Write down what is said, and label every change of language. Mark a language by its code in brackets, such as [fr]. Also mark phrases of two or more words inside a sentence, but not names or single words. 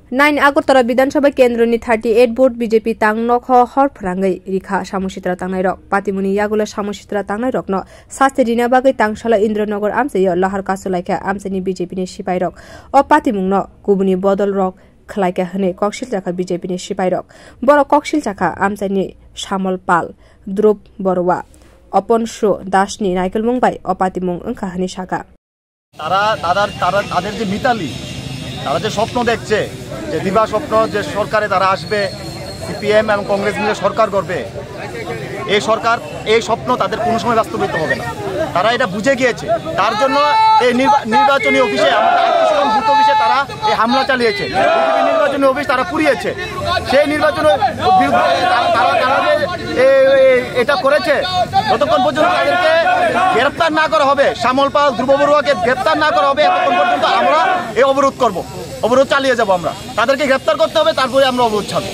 [trp] 9 Agartala Bidansabha Kendroni 38 vote BJP tang nok hor phrangai rikha samositra tangnai rok patimuni yagula samositra tangnai rok no saste dina bagai tangshala Indranagar amseyo lahar kasulaika amseni BJP ni sipai rok o patimung no kubuni bodol rok khlaika hne koksil jaka BJP ni sipai rok boro koksil jaka amseni Shamal Pal Drup Borwa Opon Sho Dashni Naikal Mungbai o patimung angka hne shaka [bn] তাদের যে মিতালি তারা যে স্বপ্ন দেখছে যে দিবা স্বপ্ন যে সরকারে তারা আসবে সিপিএম এবং কংগ্রেস মিলে সরকার করবে এই স্বপ্ন তাদের কোনো সময় বাস্তবায়িত হবে না তারা এটা বুঝে গিয়েছে তার জন্য এই নির্বাচনী অফিসে আমাদের আত্মীয় বুথ অফিসে তারা এই হামলা চালিয়েছে নির্বাচনী অফিস তারা পুড়িয়েছে সেই নির্বাচন তারা এটা করেছে যতক্ষণ পর্যন্ত তাদেরকে গ্রেফতার না করা হবে শ্যামল পাল ধ্রুব বড়ুয়াকে গ্রেফতার না করা হবে ততক্ষণ পর্যন্ত আমরা এই অবরোধ চালিয়ে যাব আমরা তাদেরকে গ্রেফতার করতে হবে তারপরে আমরা অবরোধ ছাড়বো